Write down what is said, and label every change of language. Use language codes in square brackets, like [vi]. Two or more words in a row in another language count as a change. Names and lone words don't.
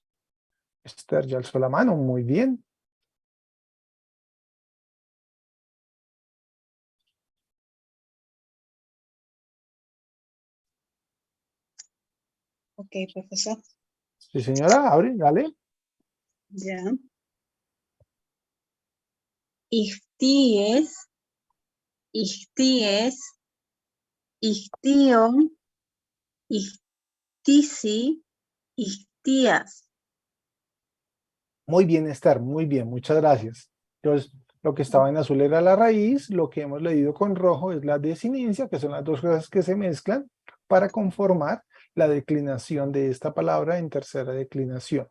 [es] Esther ya alzó la mano, muy bien. Ok, profesor. Sí, señora, abre, dale. Ya. [el] ἰχθύες, ἰχθύες, ἰχθύων, ἰχθύσι, ἰχθύας. [es] Muy bien, Esther, muy bien, muchas gracias. Entonces, lo que estaba en azul era la raíz, lo que hemos leído con rojo es la desinencia, que son las dos cosas que se mezclan para conformar la declinación de esta palabra en tercera declinación.